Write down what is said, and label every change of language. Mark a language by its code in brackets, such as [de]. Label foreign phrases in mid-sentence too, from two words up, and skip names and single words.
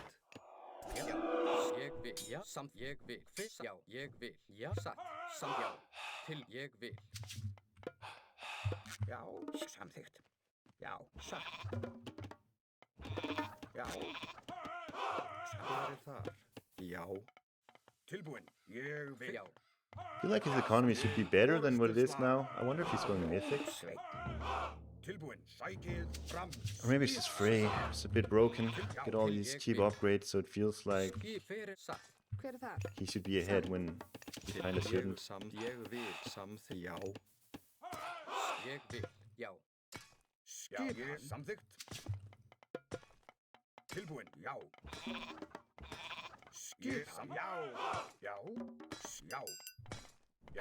[is] Já. Ég vil. Já. Samt. Ég vil. Fyrst. Já. Ég vil. Já. Satt. Samt. Já. Til. Ég vil. Já, samþykkt. Já, satt. Já. Hver þar? Já. Tilbúin. Ég vil. Já. [en] I feel like his economy should be better than what it is now. I wonder if he's going mythic. [is] Sveit. Tilbúin. Sækið fram. [en] Or maybe it's just Frey. It's a bit broken. Get all these cheap upgrades so it feels like [is] Skip fyrir satt. Hver þar? [en] he should be ahead when he kinda shouldn't. [is] Ég vil samþykkt. Já. Ég vil. Já. Já. Ég samþykkt. Tilbúin. Já. Skipan. Já. Já. Já. Já.